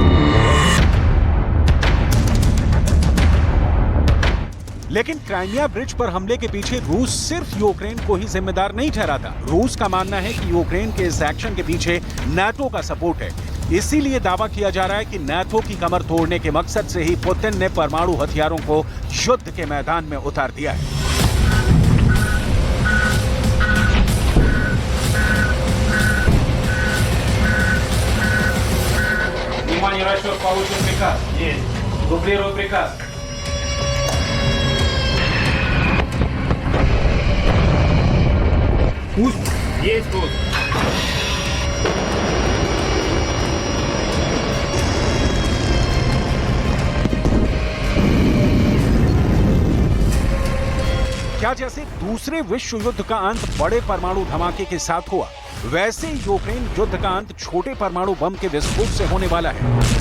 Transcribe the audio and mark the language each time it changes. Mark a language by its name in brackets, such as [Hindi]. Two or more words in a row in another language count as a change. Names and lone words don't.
[Hindi] लेकिन क्राइमिया ब्रिज पर हमले के पीछे रूस सिर्फ यूक्रेन को ही जिम्मेदार नहीं ठहराता। रूस का मानना है कि यूक्रेन के इस एक्शन के पीछे नाटो का सपोर्ट है। इसीलिए दावा किया जा रहा है कि नाटो की कमर तोड़ने के मकसद से ही पुतिन ने परमाणु हथियारों को युद्ध के मैदान में उतार दिया है। [Russian] Внимание, расчет, получен приказ. Есть. Дублирую приказ. Пусть. Есть пуск. [Hindi] क्या जैसे दूसरे विश्व युद्ध का अंत बड़े परमाणु धमाके के साथ हुआ, वैसे ही यूक्रेन युद्ध का अंत छोटे परमाणु बम के विस्फोट से होने वाला है।